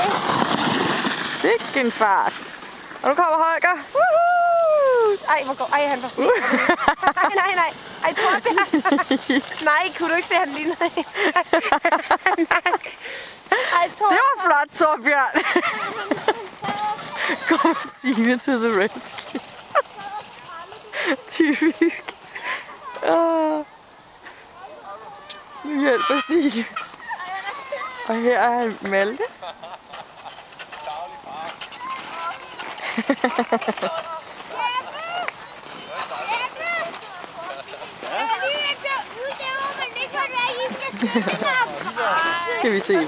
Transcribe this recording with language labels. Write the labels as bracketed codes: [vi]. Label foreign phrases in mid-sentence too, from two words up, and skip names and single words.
[da] Sikke fart. Og nu kommer Holger. Ej, hvor går... Ej, han var sådan. Nej. Ej, Torbjørn. Nej, kunne du ikke se, han lignede? Ej, Torbjørn. Det var flot, Torbjørn. Kommer Signe [en] to the rescue. [da] Typisk. Nu hjælper Signe. Og her er Malte. Kan vi se dem?